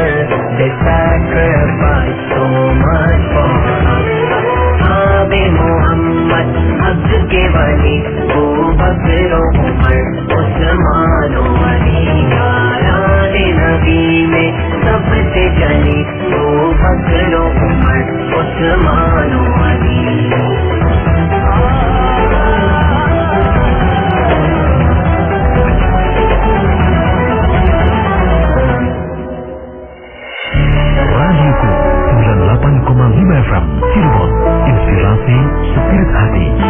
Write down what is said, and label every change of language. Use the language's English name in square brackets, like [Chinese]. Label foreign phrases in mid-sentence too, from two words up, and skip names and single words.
[English] They sacrificed so much for us. [Urdu] اصحابِ محمد، عبدو کے والی, او بکر و عمر، عثمان و علی. یارانِ نبی میں سب سے جلی، او بکر و عمر، عثمان و علی. [Indonesian] Radioku 98,5 FM Cirebon, inspirasi spirit hati.